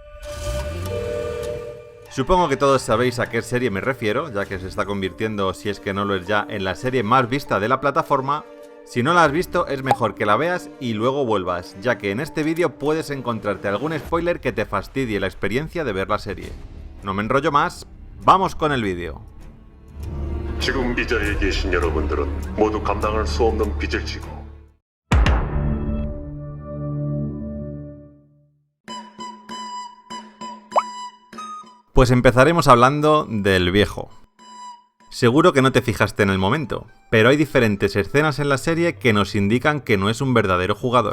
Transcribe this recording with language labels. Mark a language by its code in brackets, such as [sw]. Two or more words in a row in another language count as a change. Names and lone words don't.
[es] Supongo que todos sabéis a qué serie me refiero, ya que se está convirtiendo, si es que no lo es ya, en la serie más vista de la plataforma. Si no la has visto, es mejor que la veas y luego vuelvas, ya que en este vídeo puedes encontrarte algún spoiler que te fastidie la experiencia de ver la serie. No me enrollo más, ¡vamos con el vídeo! [ko] 지금 이 자리에 계신 여러분들은 모두 감당할 수 없는 빚을 지고 [es] Pues empezaremos hablando del viejo. Seguro que no te fijaste en el momento, pero hay diferentes escenas en la serie que nos indican que no es un verdadero jugador.